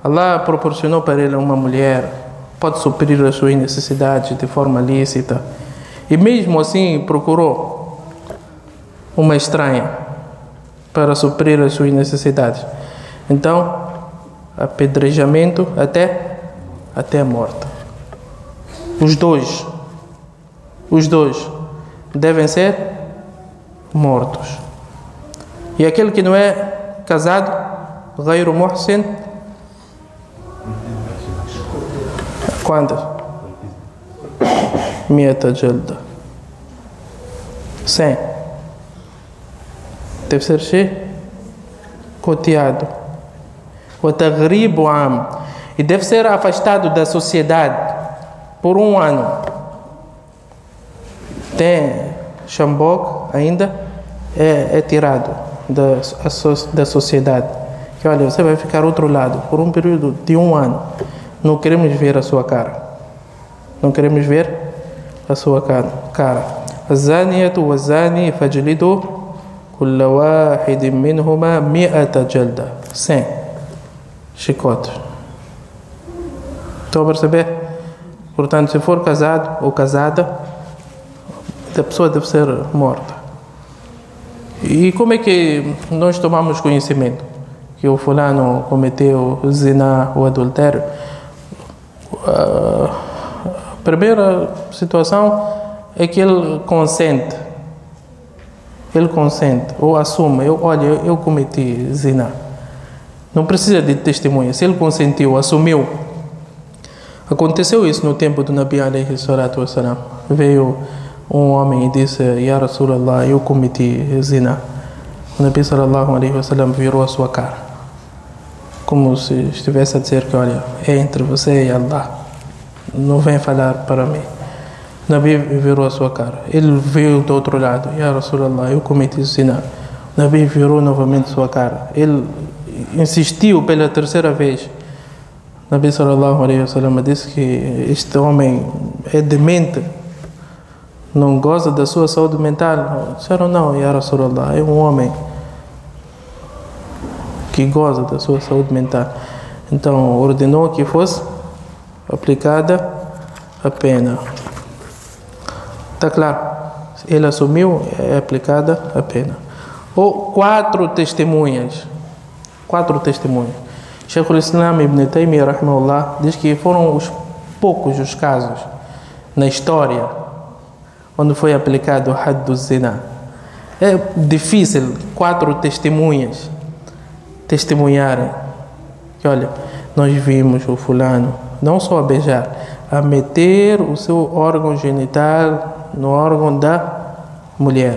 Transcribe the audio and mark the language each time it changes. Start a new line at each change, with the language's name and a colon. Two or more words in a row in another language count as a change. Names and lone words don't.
Portuguese: Allah proporcionou para ele uma mulher, pode suprir as suas necessidades de forma lícita, e mesmo assim procurou uma estranha para suprir as suas necessidades. Então, apedrejamento até a morte. Os dois devem ser mortos. E aquele que não é casado,
Arabic: غير محسن,
Portuguese: quantas?
Arabic: 100 جلدة, 100.
Portuguese: Deve ser coteado.
Arabic: وتغريب عام,
Portuguese: e deve ser afastado da sociedade por 1 ano. Tem Xambog ainda é tirado da sociedade. Que olha, você vai ficar outro lado por um período de 1 ano. Não queremos ver a sua cara. Não queremos ver a sua cara.
Arabic: الزانية والزاني فاجلدوا كل واحد منهما 100 جلدة.
Portuguese: 100 chicotes. Estão a perceber? Portanto, se for casado ou casada, a pessoa deve ser morta. E como é que nós tomamos conhecimento que o fulano cometeu o zina, o adultério? A primeira situação é que ele consente. Ele consente ou assume: eu cometi zina. Não precisa de testemunha. Se ele consentiu, assumiu. Aconteceu isso no tempo do Nabi
Arabic: عليه الصلاة والسلام.
Portuguese: Veio um homem e disse:
Arabic: يا رسول الله,
Portuguese: eu cometi zina. O Nabi
Arabic: صلى الله عليه وسلم
Portuguese: virou a sua cara, como se estivesse a dizer que, olha, é entre você e Allah, não vem falar para mim. O Nabi virou a sua cara. Ele veio do outro lado:
Arabic: يا رسول الله,
Portuguese: eu cometi zina. O Nabi virou novamente sua cara. Ele insistiu pela terceira vez. O Nabi
Arabic: صلى الله عليه وسلم
Portuguese: disse que este homem é demente, não goza da sua saúde mental. Disseram: não,
Arabic: يا رسول الله,
Portuguese: é um homem que goza da sua saúde mental. Então ordenou que fosse aplicada a pena. Está claro? Ele assumiu, é aplicada a pena. Ou 4 testemunhas. 4 testemunhas. Sheikh al-Islam Ibn Taymiyyah rahimahullah diz que foram poucos os casos na história onde foi aplicado o had do zina. É difícil 4 testemunhas testemunharem que, olha, nós vimos o fulano não só a beijar, a meter o seu órgão genital no órgão da mulher.